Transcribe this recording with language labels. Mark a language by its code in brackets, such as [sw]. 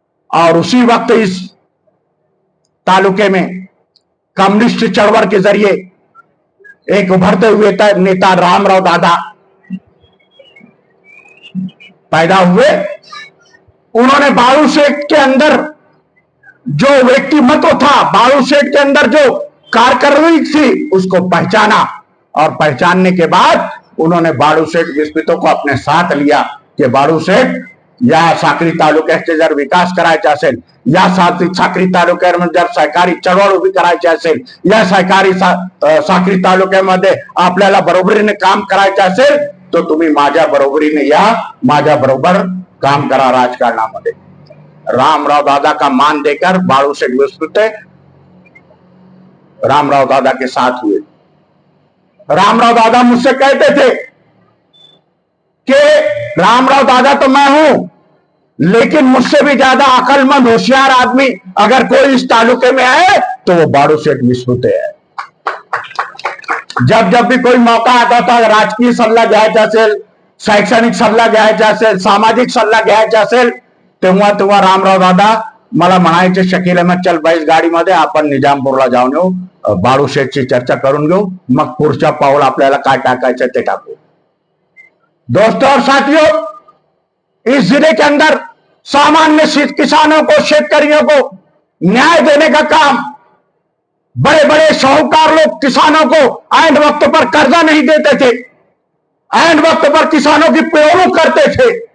[hi] और उसी वक्त इस तालुके में कम्युनिस्ट चळवळ के जरिए एक उभरते हुए नेता रामराव दादा पैदा हुए। उन्होंने बाळू सेठ के अंदर जो व्यक्तिमत्व था, बाळू सेठ के अंदर जो कारकर्दगी थी, उसको पहचाना और पहचानने के बाद उन्होंने बाळू सेठ विस्मितों को अपने साथ लिया कि बाळू सेठ [mr] या साक्री तालुक्याचे जर विकास करायचा असेल, या [hi] साक्री तालुक्यामध्ये जर सहकारी चळवळ उभी करायची असेल, या [mr] साक्री तालुक्यामध्ये आपल्याला बरोबरीने काम करायचं असेल, तो तुम्ही माझ्या बरोबरीने या, माझ्या बरोबर काम करा राजकारणामध्ये। [hi] रामराव दादा का मान देकर बाळू सेठ विस्मिते रामराव दादा के साथ हुए। रामराव दादा मुझसे कहते थे कि रामराव दादा तो मैं हूं, लेकिन मुझसे भी ज्यादा अकलमंद होशियार आदमी अगर कोई इस तालुके में आए तो वो बाळू सेठ विस्मिते है। जब जब भी कोई मौका आता था, [mr] राजकीय सल्ला घ्यायचा असेल, शैक्षणिक सल्ला घ्यायचा असेल, सामाजिक सल्ला घ्यायचा असेल, तेव्हा तेव्हा रामराव दादा मला म्हणायचे, शकील अहमद चल बैस गाडीमध्ये, आपण निजामपूरला जाऊन येऊ, बाळू शेठची चर्चा करून घेऊ, मग पुढच्या पाऊल आपल्याला काय टाकायचं ते टाकू। [hi] दोस्तों और साथियों, इस जिले के अंदर सामान्य किसानों को, शेतकरियों को न्याय देने का काम बड़े बड़े साहूकार लोग किसानों को ऐन वक्त पर कर्जा नहीं देते थे, ऐन वक्त पर किसानों की पेरोल करते थे।